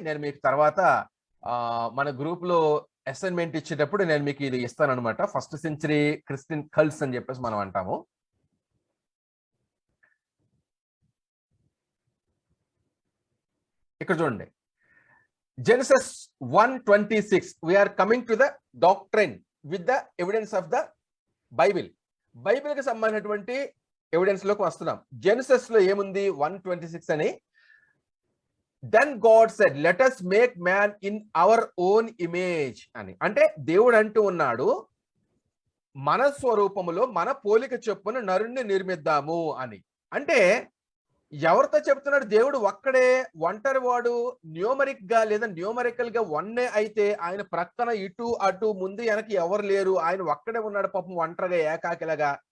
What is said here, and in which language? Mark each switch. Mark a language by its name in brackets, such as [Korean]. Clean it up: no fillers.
[Telugu] నేను మీకు తర్వాత మన గ్రూప్ లో అసైన్మెంట్ ఇచ్చేటప్పుడు నేను మీకు ఇది ఇస్తాను అనమాట. [English] first century Christian cults [Telugu] అని చెప్పేసి మనం అంటాము. ఇక్కడ చూడండి, Genesis 1:26. [English] We are coming to the doctrine with the evidence of the Bible. [Telugu] Bible కి సంబంధించినటువంటి ఎవిడెన్స్ లోకి వస్తున్నాం. జెనసిస్ లో ఏముంది 1:26 అని, [English] then God said let us make man in our own image [Telugu] అని. అంటే దేవుడు అంటూ ఉన్నాడు మన స్వరూపములో మన పోలిక చొప్పున నరుణ్ణి నిర్మిద్దాము అని. అంటే ఎవరితో చెప్తున్నాడు? దేవుడు ఒక్కడే, ఒంటరి వాడు, న్యూమరిక్ గా లేదా న్యూమరికల్ గా వన్నే అయితే ఆయన ప్రక్కన ఇటు అటు ముందు వెనక ఎవరు లేరు, ఆయన ఒక్కడే ఉన్నాడు పాపం ఒంటరిగా ఏకాకిలాగా.